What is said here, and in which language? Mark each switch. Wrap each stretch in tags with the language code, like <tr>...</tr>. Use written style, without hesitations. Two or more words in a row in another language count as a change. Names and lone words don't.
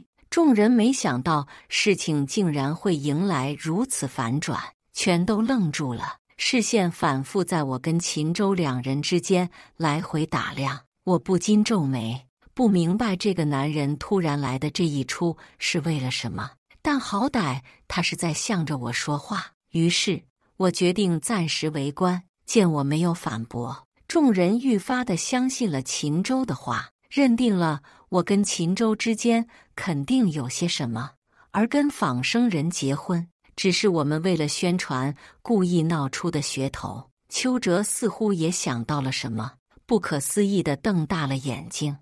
<zh>眾人沒想到事情竟然會迎來如此反轉，全都愣住了，視線反覆在我跟秦州2人之間來回打量。我不禁皺眉，不明白這個男人突然來的這一出是為了什麼，但好歹他是在向着我說話。於是我決定暫時圍觀。見我沒有反駁，眾人愈發地相信了秦州的話，認定了我跟秦州之間肯定有些什麼。而跟仿生人結婚， 只是我們為了宣傳故意鬧出的噱頭。邱澤似乎也想到了什麼，不可思議地瞪大了眼睛。</zh>